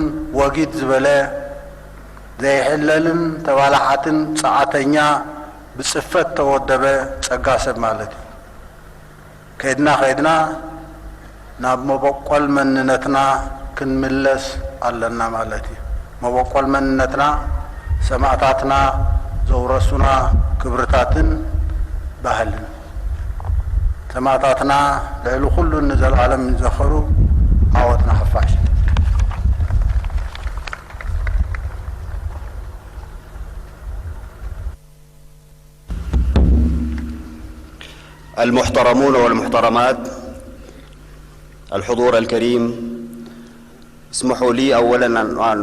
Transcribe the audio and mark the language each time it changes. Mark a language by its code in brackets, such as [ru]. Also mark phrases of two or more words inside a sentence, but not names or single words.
[ti] ወጊድ ዝበለ ዘይሕለልን ተባላሓትን ጸዓተኛ ብጽፈት ተወደበ ጸጋ ሰብ ማለት እዩ ከይድና ናብ መበቆል መንነትና ክንምለስ ኣለና ማለት እዩ መበቆል መንነትና ሰማዕታትና ዘውረሱና ክብርታትን ባህልን ሰማዕታትና ልዕሊ ኩሉ ንዘለዓለም ይዘኸሩ عوضنا حفاش [ar] المحترمون والمحترمات الحضور الكريم اسمحوا لي أولا أن